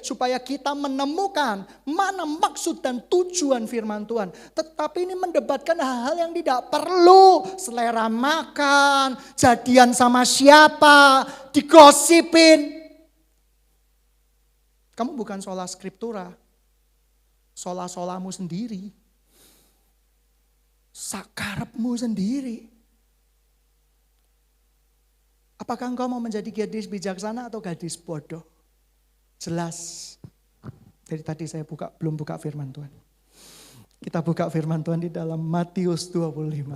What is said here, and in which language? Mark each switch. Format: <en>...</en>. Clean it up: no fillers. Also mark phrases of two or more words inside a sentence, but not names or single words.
<id>Supaya kita menemukan mana maksud dan tujuan firman Tuhan. Tetapi ini mendebatkan hal-hal yang tidak perlu. Selera makan. Jadian sama siapa. Digosipin. Kamu bukan</id> <la>sola scriptura.</la> <id>Sola-solamu sendiri. Sakarepmu sendiri. Apakah engkau mau menjadi gadis bijaksana atau gadis bodoh? Jelas. Dari tadi saya belum buka firman Tuhan. Kita buka firman Tuhan di dalam Matius 25.</id>